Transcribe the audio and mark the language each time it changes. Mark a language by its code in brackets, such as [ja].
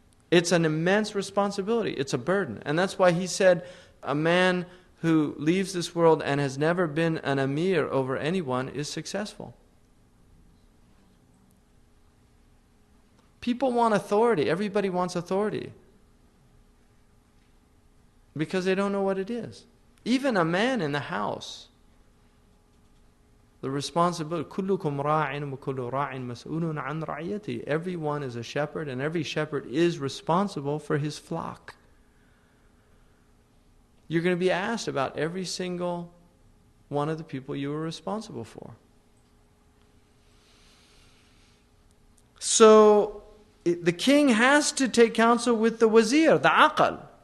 [en] It's an immense responsibility. It's a burden. And that's why he said, a man who leaves this world and has never been an emir over anyone is successful. People want authority. Everybody wants authority. Because they don't know what it is. Even a man in the house. The responsibility, [ar] كُلُّكُمْ رَاعٍ وَكُلُّ رَاعٍ مَسْئُولٌ عَنْ رَعِيَّتِهِ. [en] Everyone is a shepherd, and every shepherd is responsible for his flock. You're going to be asked about every single one of the people you were responsible for. So, the king has to take counsel with the wazir, the aqal.